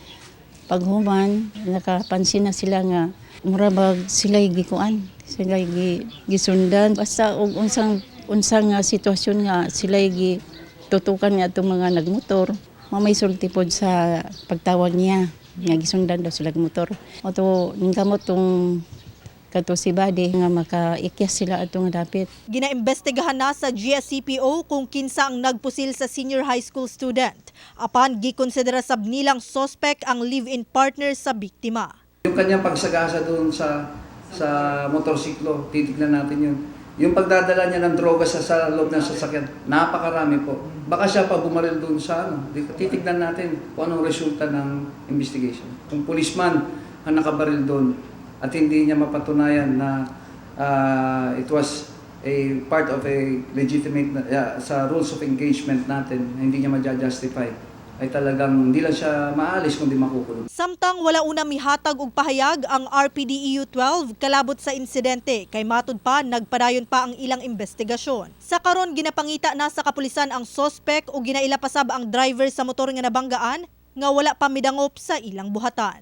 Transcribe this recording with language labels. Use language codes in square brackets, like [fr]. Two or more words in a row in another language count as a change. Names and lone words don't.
[ceb] Paghuman nakapansin na sila nga murabag sila gikuan, sila gisundan basta og unsang sitwasyon nga sila tutukan nga itong mga nagmotor, mamay sulti pod sa pagtawag niya, nga gisundan daw sila motor. Oto ningkamot tong kato si Buddy nga makaikyas sila atong dapit. Ginaimbestigahan na sa GSCPO kung kinsa ang nagpusil sa senior high school student. Apan gikonsidera sab nilang suspect ang live-in partner sa biktima. [tl] Yung kanyang pagsagasa doon sa motorsiklo, titignan natin yun. Yung pagdadala niya ng droga sa loob ng sasakyan, napakarami po. Baka siya pa bumaril doon sa titignan natin kung anong resulta ng investigation. Kung policeman ang nakabaril doon at hindi niya mapatunayan na [en] it was a part of a legitimate, [tl] sa [en] rules of engagement [tl] natin, hindi niya ma-justify, ay talagang hindi lang siya maalis kundi makukulong. [ceb] Samtang wala una mihatag og pahayag ang RPDEU 12 kalabot sa insidente kay matud pa nagpadayon pa ang ilang investigasyon. Sa karon ginapangita na sa kapulisan ang suspect o ginailapasab ang driver sa motor nga nabanggaan nga wala pa midangop sa ilang buhatan.